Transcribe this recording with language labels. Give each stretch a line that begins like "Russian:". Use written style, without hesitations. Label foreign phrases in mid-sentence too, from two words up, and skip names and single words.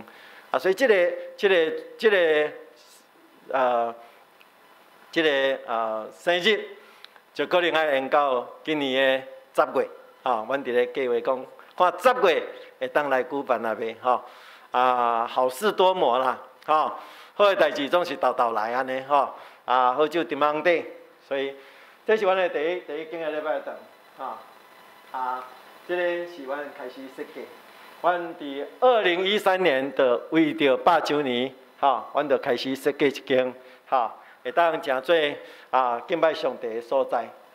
Min Nan Chinese: 所以这个生日就可能要延到今年的10月，阮伫咧计划讲，看10月会当来举办那边吼。好事多磨啦，好的代志总是豆豆来安尼吼，好酒沉瓮底，所以这是阮的第一间的礼拜堂，这个是阮开始设计， 阮伫2013年的为着8周年，阮就开始设计一间，会当诚做敬拜上帝的所在，